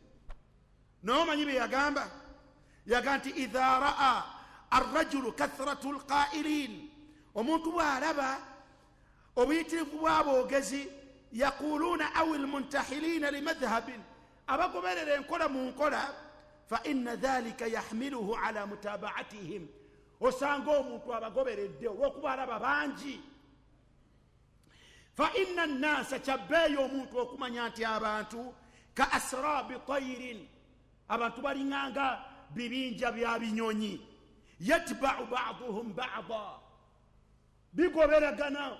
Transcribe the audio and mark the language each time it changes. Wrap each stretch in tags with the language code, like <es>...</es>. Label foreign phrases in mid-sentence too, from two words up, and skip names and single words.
<lg>n'omanyi bye yagamba? yagamba nti</lg> <ar>إذا رأى الرجل كثرة القائلين,</ar> <lg>omuntu bw'alaba obuyitirivu bw'aboogezi,</lg> <ar>يقولون أو المنتحلين لمذهب,</ar> <lg>abagoberera enkola mu nkola,</lg> <ar>فإن ذلك يحمله على متابعتهم,</ar> <lg>osanga omuntu abagoberedde olw'okuba alaba bangi.</lg> <ar>فإن الناس,</ar> <lg>kyabbeeyo omuntu okumanya nti abantu</lg> <ar>كأسراب طير,</ar> <lg>abantu balinganga bibinja bya binyonyi,</lg> <ar>يتبع بعضهم بعضا,</ar> <lg>bigoberagana.</lg>